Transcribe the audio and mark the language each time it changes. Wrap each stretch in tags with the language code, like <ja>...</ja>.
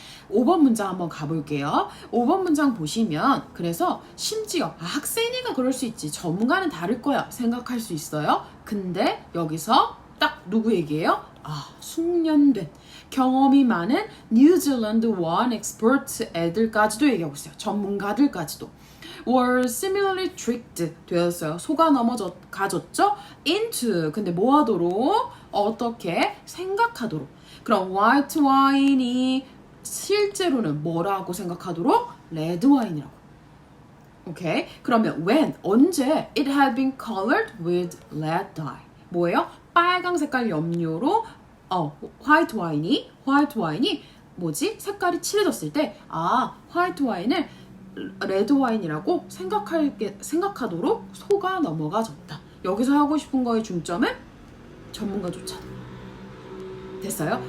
<ko>5번 문장 한번 가볼게요. 5번 문장 보시면 그래서 심지어 학생이니까 그럴 수 있지. 전문가는 다를 거야 생각할 수 있어요. 근데 여기서 딱 누구 얘기예요? 숙련된 경험이 많은 뉴질랜드 와인 엑스퍼트 애들까지도 얘기하고 있어요. 전문가들까지도.</ko> <en>were similarly tricked</en> <ko>되었어요. 속아 가졌죠? into 근데 뭐 하도록? 어떻게? 생각하도록. 그럼 화이트 와인이 실제로는 뭐라고 생각하도록? 레드 와인이라고. 오케이? 그러면 when, 언제?</ko> <en>It had been colored with red dye.</en> <ko>뭐예요? 빨강 색깔 염료로 화이트 와인이 뭐지? 색깔이 칠해졌을 때 화이트 와인을 레드 와인이라고 생각하도록 속아 넘어가졌다. 여기서 하고 싶은 거의 중점은 전문가조차. 됐어요?</ko>